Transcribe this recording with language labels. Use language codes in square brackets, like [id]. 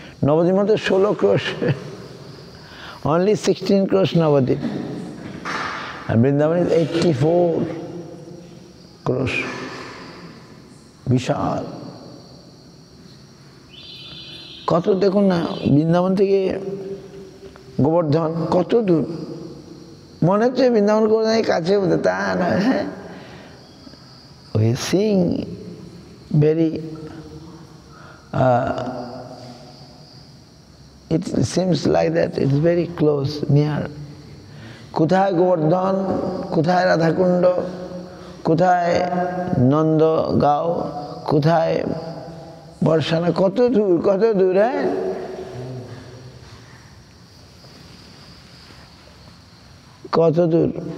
[bn] নবদ্বীপ মধ্যে 16 ক্রোশ, only 16 ক্রোশ Nabadwip, আর Vrindavan is 84 ক্রোশ, বিশাল। কত দেখুন না, বৃন্দাবন থেকে গোবর্ধন কত দূর, মনে হচ্ছে বৃন্দাবন গোবর্ধনের কাছে বোধ, তা নয়। [en] হ্যাঁ, we seeing very it seems like that it is very close, near. [bn] কোথায় গোবর্ধন, কোথায় রাধাকুণ্ড, কোথায় নন্দগাঁও, কোথায় বর্ষানা, কত দূর, কত দূর। হ্যাঁ, কত দূর।